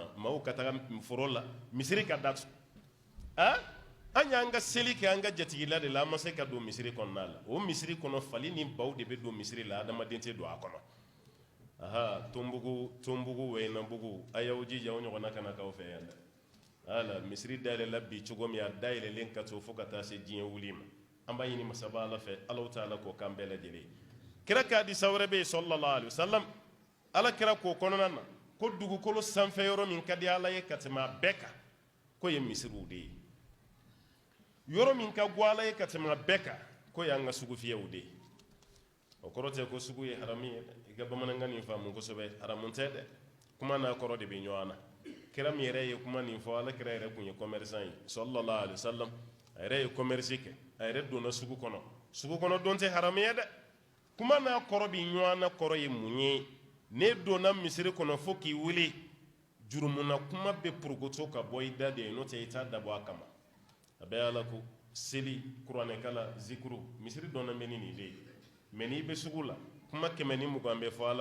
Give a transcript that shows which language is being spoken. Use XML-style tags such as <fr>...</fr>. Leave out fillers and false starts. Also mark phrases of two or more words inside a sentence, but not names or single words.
<bm>maaw ka taga foro la misiri ka datugu an y'an ka seli kɛ an ka jatigila de la an ma se ka don misiri kɔnɔna la o misiri kɔnɔ fali ni baw de bɛ don misiri la adamaden tɛ don a kɔnɔ tonbugu wɛyinabugu a y'aw jija o ɲɔgɔnna kana k'aw fɛ yan dɛ misiri dayɛlɛla bi cogo min a dayɛlɛlen ka to fo ka taa se diɲɛ wuli ma an b'a ɲini masaba ala fɛ alaw ta ala k'o k'an bɛɛ lajɛlen kira ka hadisa wɛrɛ bɛ yen</bm> <ar>صلى الله عليه وسلم</ar> <bm>ala kira k'o kɔnɔna na ko dugukolo sanfɛ yɔrɔ min ka di ala ye ka tɛmɛ a bɛɛ kan ko ye misiriw de ye yɔrɔ min ka go ala ye ka tɛmɛ a bɛɛ kan ko y'an ka sugufiyɛw de ye o kɔrɔ tɛ ko sugu ye haramu ye dɛ i ka bamanankan nin faamu kosɛbɛ haramu tɛ dɛ kuma n'a kɔrɔ de bɛ ɲɔgɔn na kira min yɛrɛ ye kuma nin fɔ ala kira yɛrɛ kun ye commerçant ye</bm> <ar>صلى الله عليه وسلم</ar> <bm>a yɛrɛ ye commerce kɛ a yɛrɛ donna sugu kɔnɔ don tɛ haramu ye dɛ kuma n'a kɔrɔ bɛ ɲɔgɔn na kɔrɔ ye mun ye ne donna misiri kɔnɔ fo k'i wuli jurumuna kuma bɛ porokoto ka bɔ i da de ye n'o tɛ i t'a dabɔ a kama a bɛ ala ko seli kuranɛkala zikuru misiri dɔnna bɛ ni nin de ye mɛ n'i bɛ sugu la kuma 120 bɛ fɔ ala</bm>